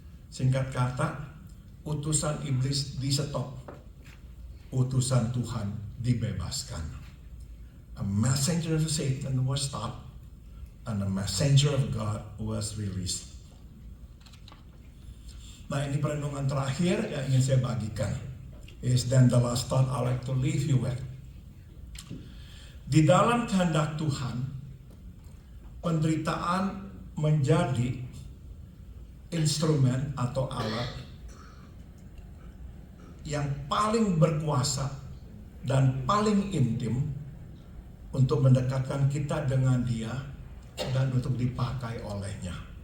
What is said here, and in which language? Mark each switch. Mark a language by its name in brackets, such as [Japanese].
[Indonesian] Singkat kata, utusan iblis di-stop, utusan Tuhan dibebaskan. [English] A messenger of Satan was stopped and a messenger of God was released. [Indonesian] Nah, ini perenungan terakhir yang ingin saya bagikan. [English] Is then the last thought I like to leave you with. [Indonesian] Di dalam kehendak Tuhan, penderitaan menjadi instrumen atau alat yang paling berkuasa dan paling intim untuk mendekatkan kita dengan Dia dan untuk dipakai olehnya.